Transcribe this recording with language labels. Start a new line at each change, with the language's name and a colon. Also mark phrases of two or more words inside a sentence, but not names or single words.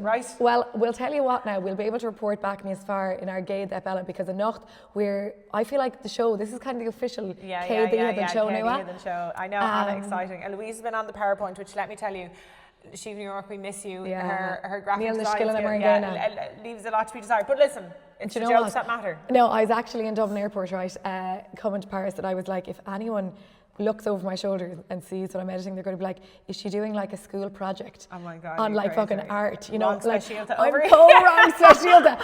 English: right? Well, we'll tell you what now, we'll be able to report back as far in our Gael Epella, because enough I feel like the show, this is kind of the official Gael show now. The show. I know, Anna, exciting. And Louise has been on the PowerPoint, which let me tell you, She New York, we miss you. Yeah. Her graphic
Irish: Níl na
English: design
Irish: scileanna mar an
English: leaves a lot to be desired. But listen, it's the Do you know jokes what? that matter. No, I was actually in Dublin Airport, right, coming to Paris, and I was like, if anyone looks over my shoulder and sees what I'm editing, they're going to be like, is she doing like a school project Oh my God, on you're like crazy. fucking art, you know? Wrong Like, specialta I'm over so wrong specialta.